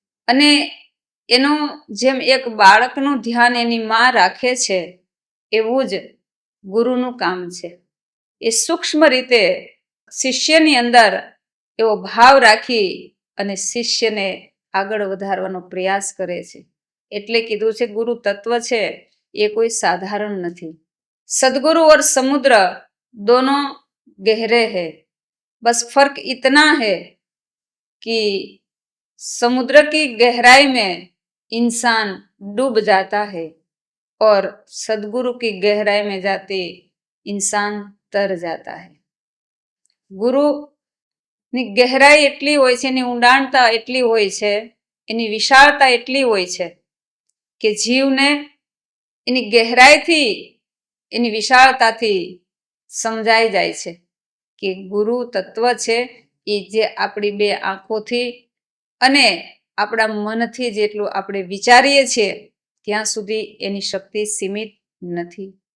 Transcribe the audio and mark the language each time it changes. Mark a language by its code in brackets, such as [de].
[gu] અને એનું જેમ એક બાળકનું ધ્યાન એની માં રાખે છે એવું જ ગુરુનું કામ છે. એ સૂક્ષ્મ રીતે શિષ્યની અંદર એવો ભાવ રાખી અને શિષ્યને આગળ વધારવાનો પ્રયાસ કરે છે. એટલે કીધું છે ગુરુ તત્વ છે એ કોઈ સાધારણ નથી. [hi] સદગुरु और समुद्र दोनों गहरे हैं, बस फर्क इतना है कि समुद्र की गहराई में इंसान डूब जाता है और सदगुरु की गहराई में जाते इंसान तर जाता है. [gu] ગુરુની ગહેરાઈ એટલી હોય છે, એની ઊંડાણતા એટલી હોય છે, એની વિશાળતા એટલી હોય છે કે જીવને એની ગહેરાઈથી, એની વિશાળતાથી સમજાઈ જાય છે કે ગુરુ તત્વ છે એ જે આપણી 2 આંખોથી અને આપણા મનથી જેટલું આપણે વિચારીએ છીએ ત્યાં સુધી એની શક્તિ સીમિત નથી.